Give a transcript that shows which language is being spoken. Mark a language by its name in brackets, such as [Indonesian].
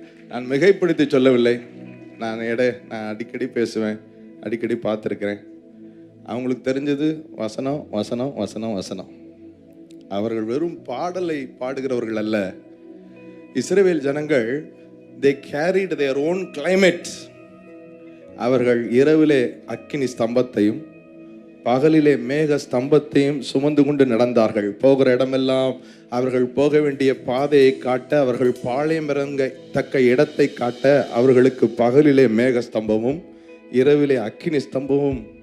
[Tamil] நான் மிகைப்படுத்தி சொல்லவில்லை. நான் அடிக்கடி பேசுவேன், அடிக்கடி பார்த்துருக்கிறேன். அவங்களுக்கு தெரிஞ்சது வசனம் வசனம் வசனம் வசனம். அவர்கள் வெறும் பாடலை பாடுகிறவர்கள் அல்ல. இஸ்ரவேல் ஜனங்கள் [English] they carried their own climate. [Tamil] அவர்கள் இரவிலே அக்கினி ஸ்தம்பத்தையும் பகலிலே மேக ஸ்தம்பத்தையும் சுமந்து கொண்டு நடந்தார்கள். போகிற இடமெல்லாம் அவர்கள் போக வேண்டிய பாதையை காட்ட, அவர்கள் பாளையம் இறங்கத்தக்க இடத்தை காட்ட அவர்களுக்கு பகலிலே மேக ஸ்தம்பமும் இரவிலே அக்கினி ஸ்தம்பமும்.